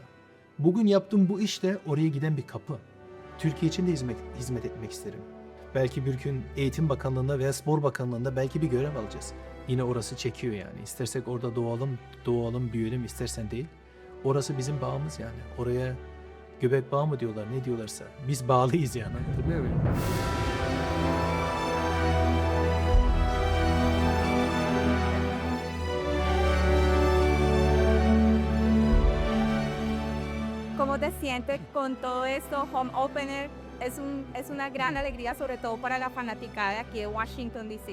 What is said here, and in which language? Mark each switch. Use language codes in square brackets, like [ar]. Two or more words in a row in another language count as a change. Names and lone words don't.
[tr] Bugün yaptığım bu iş de oraya giden bir kapı. Türkiye için de hizmet etmek isterim. Belki bir gün Eğitim Bakanlığı'nda veya Spor Bakanlığı'nda belki bir görev alacağız. Yine orası çekiyor yani. İstersek orada doğalım, büyüyelim, istersen değil. Orası bizim bağımız yani. Oraya göbek bağı mı diyorlar, ne diyorlarsa. Biz bağlıyız yani. Anlatabiliyor muyum? [es] ¿Cómo te sientes con todo esto? [en] Home opener [es] es una gran alegría, sobre todo para la fanaticada de aquí de Washington, D.C.